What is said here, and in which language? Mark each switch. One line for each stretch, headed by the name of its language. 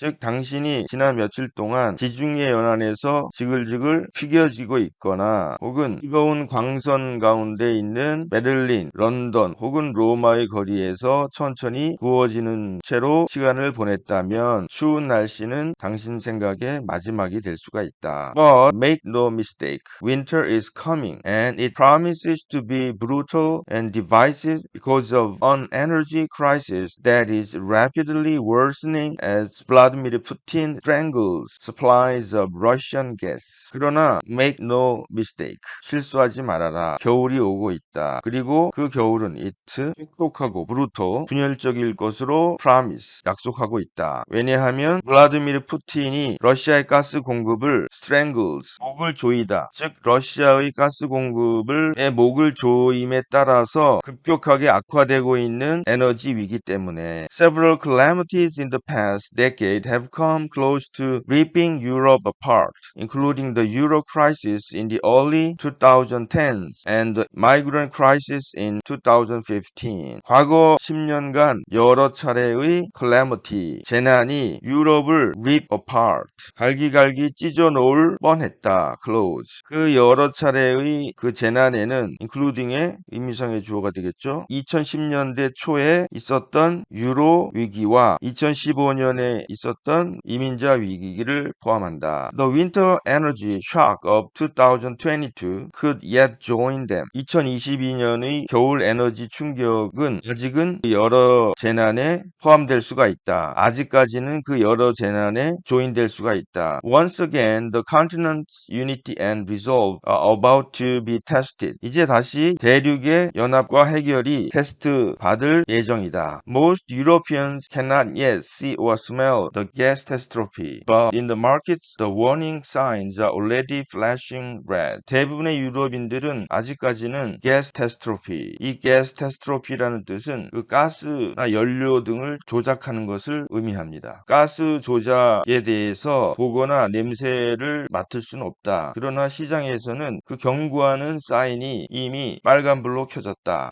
Korean: 즉 당신이 지난 며칠 동안 지중해 연안에서 지글지글 튀겨지고 있거나 혹은 뜨거운 광선 가운데 있는 베를린, 런던 혹은 로마의 거리에서 천천히 구워지는 채로 시간을 보냈다면 추운 날씨는 당신 생각의 마지막이 될 수가 있다.
English: But make no mistake, winter is coming and it promises to be brutal and divisive because of an energy crisis that is rapidly worsening as Vladimir Putin strangles supplies of Russian gas.
Korean: 그러나
English: make no mistake,
Korean: 실수하지 말아라. 겨울이 오고 있다. 그리고 그 겨울은 it, 혹독하고 brutal, 분열적일 것으로 promise, 약속하고 있다. 왜냐하면 블라디미르 푸틴이 러시아의 가스 공급을 strangles, 목을 조이다. 즉 러시아의 가스 공급의 목을 조임에 따라서 급격하게 악화되고 있는 에너지 위기 때문에
English: several calamities in the past decade have come close to ripping Europe apart, including the Euro crisis in the early 2010s and the migrant crisis in 2015.
Korean: 과거 10년간 여러 차례의 calamity, 재난이 유럽을 rip apart, 갈기갈기 찢어 놓을 뻔했다.
English: close.
Korean: 그 여러 차례의 그 재난에는 including의 의미상의 주어가 되겠죠. 2010년대 초에 있었던 유로 위기와 2015년에 있었던 이민자 위기를 포함한다.
English: The winter energy shock of 2022 could yet join them.
Korean: 2022년의 겨울 에너지 충격은 아직은 여러 재난에 포함될 수가 있다. 아직까지는 그 여러 재난에 조인될 수가 있다.
English: Once again, the continent's unity and resolve are about to be tested.
Korean: 이제 다시 대륙의 연합과 해결이 테스트 받을 예정이다.
English: Most Europeans cannot yet see or smell the gas catastrophe, but in the markets, the warning signs are already flashing red.
Korean: 대부분의 유럽인들은 아직까지는 gas catastrophe, 이 gas catastrophe라는 뜻은 그 가스나 연료 등을 조작하는 것을 의미합니다. 가스 조작에 대해서 보거나 냄새를 맡을 수는 없다. 그러나 시장에서는 그 경고하는 사인이 이미 빨간불로 켜졌다.